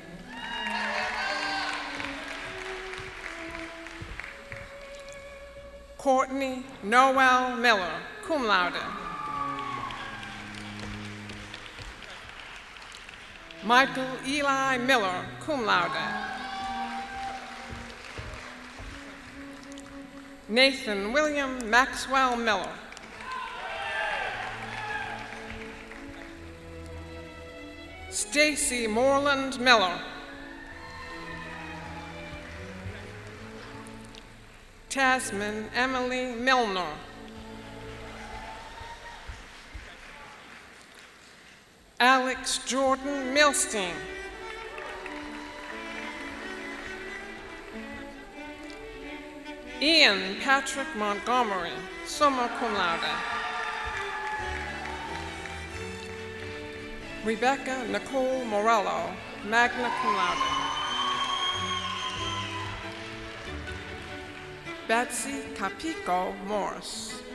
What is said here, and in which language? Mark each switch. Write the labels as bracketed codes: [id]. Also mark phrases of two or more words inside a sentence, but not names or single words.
[en] Courtney Noel Miller, [la] cum laude. [en] Michael Eli Miller, [la] cum laude. [en] Nathan William Maxwell Miller. Stacy Moreland Miller. Tasman Emily Milner. Alex Jordan Milstein. Ian Patrick Montgomery, [la] summa cum laude. [en] Rebecca Nicole Morello, [la] magna cum laude. [en] Betsy Capico Morris.